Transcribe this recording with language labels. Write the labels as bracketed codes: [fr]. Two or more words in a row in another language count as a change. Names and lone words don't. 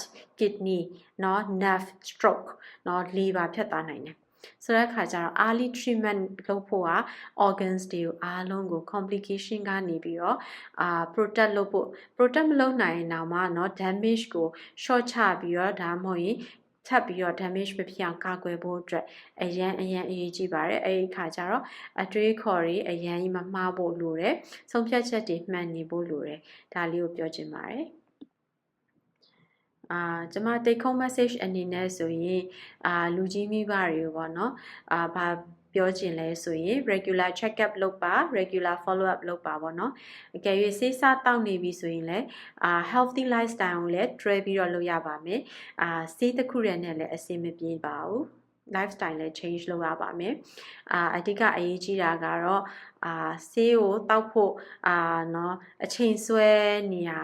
[my] kidney နော် [en] nerve stroke [my] နော် liver ဖြတ်သွားနိုင်တယ်ဆိုတဲ့အခါကျတော့ [en] early treatment [my] လုပ်ဖို့က organs တွေကိုအားလုံးကို complication ကနေပြီးတော့protect လုပ်ဖို့ protect မလုပ်နိုင်ရင်တော့မှเนาะ damage ကို short ချပြီးတော့ဒါမှမဟုတ်ရင်ထပ်ပြီးတော့ damage မဖြစ်အောင်ကာကွယ်ဖို့အတွက်အရန်အရေးကြီးပါတယ်အဲ့ဒီအခါကျတော့အတွေးခေါ်တွေအရန်ကြီးမမှားဖို့လိုတယ်ဆုံးဖြတ်ချက်တွေမှန်နေဖို့လိုတယ်ဒါလေးကိုပြောချင်ပါတယ် ကျွန်မ [en] take home message [my] အနေနဲ့ဆိုရင်လူကြီးမိဘတွေကိုပေါ့နော်ဘာပြောချင်လဲဆိုရင် [en] regular check up [my] လုပ်ပါ [en] regular follow up [my] လုပ်ပါပေါ့နော်အကယ်၍ဆေးစားတောက်နေပြီဆိုရင်လည်း [en] healthy lifestyle [my] ကိုလည်းတွဲပြီးတော့လုပ်ရပါမယ်ဆေးတစ်ခုတည်း နဲ့လည်းအဆင်မပြေပါဘူး lifestyle လည်း change လုပ်ရပါမယ်အဓိကအရေးကြီးတာကတော့ဆေးကိုတောက်ဖို့เนาะအချိန်ဆွဲနေရ